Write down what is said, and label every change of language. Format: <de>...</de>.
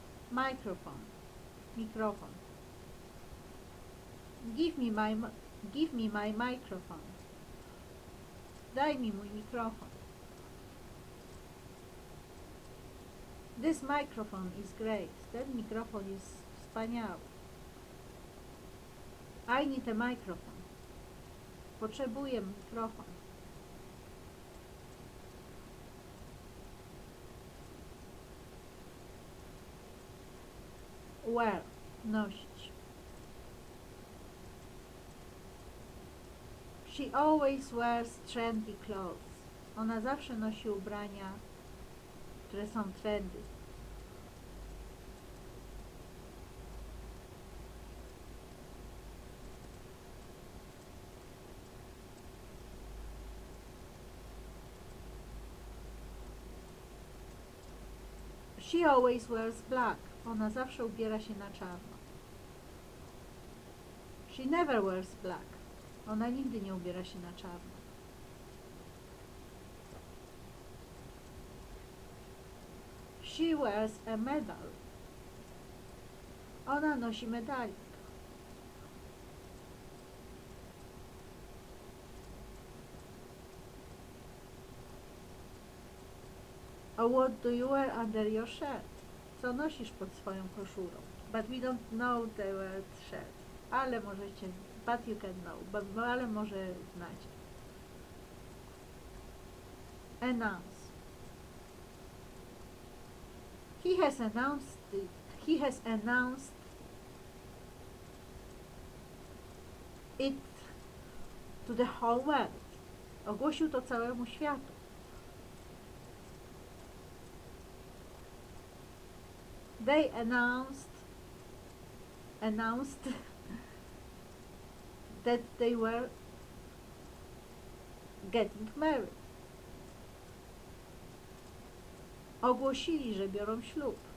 <en>Microphone.</en> <pl>Mikrofon.</pl> <en>Give me my microphone.</en> <pl>Daj mi mój mikrofon.</pl> <en>This microphone is great.</en> <pl>Ten mikrofon jest wspaniały.</pl> <en>I need a microphone.</en> <pl>Potrzebuję mikrofon.</pl> <en>Wear.</en> <pl>Nosić.</pl> <en>She always wears trendy clothes.</en> <pl>Ona zawsze nosi ubrania, które są trendy.</pl> <en>She always wears black.</en> <pl>Ona zawsze ubiera się na czarno.</pl> <en>She never wears black.</en> <pl>Ona nigdy nie ubiera się na czarno.</pl> <en>She wears a medal.</en> <pl>Ona nosi medalik.</pl> <en>What do you wear under your shirt?</en> <pl>Co nosisz pod swoją koszulą?</pl> <en>But we don't know the word shirt.</en> <pl>Ale możecie,</pl> <en>but you can know.</en> <pl>Ale może znacie.</pl> <en>Announce. He has announced it to the whole world.</en> <pl>Ogłosił to całemu światu.</pl> <en>They announced that they were getting married.</en> <pl>Ogłosili, że biorą ślub.</pl>